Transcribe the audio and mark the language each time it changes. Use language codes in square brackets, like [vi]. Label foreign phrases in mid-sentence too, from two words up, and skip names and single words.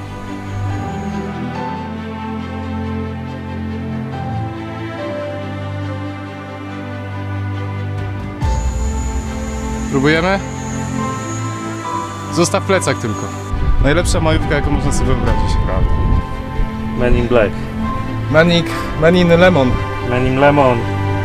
[pl] Próbujemy? Zostaw plecak tylko. Najlepsza majówka, jaką można sobie wyobrazić. [en] Men in Black. Man in Lemon. Men in Lemon.